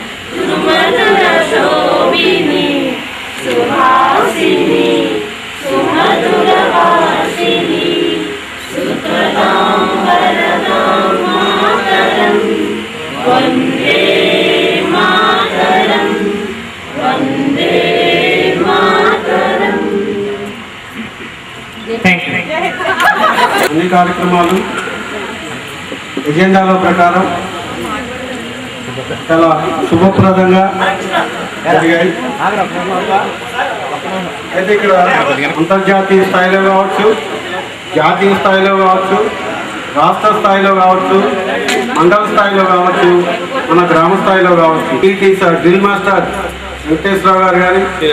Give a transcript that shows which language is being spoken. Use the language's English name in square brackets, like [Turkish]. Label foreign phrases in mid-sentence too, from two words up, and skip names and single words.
[Sanskrit] सुमधुरशोभिनी सुहासिनी सुमधुरवासिनी सुतरां वरदां मातरं वन्दे मातरं वन्दे मातरं [English] Thank you [Telugu] అన్ని కార్యక్రమాలు ఎజెండాల ప్రకారం చాలా శుభప్రదంగా జరిగాయి. అయితే ఇక్కడ అంతర్జాతీయ స్థాయిలో కావచ్చు, జాతీయ స్థాయిలో కావచ్చు, రాష్ట్ర స్థాయిలో కావచ్చు, మండల స్థాయిలో కావచ్చు, మన గ్రామ స్థాయిలో కావచ్చు, [English] PT sir drill master [Telugu] వెంకటేశ్వరరావు గారు కానీ,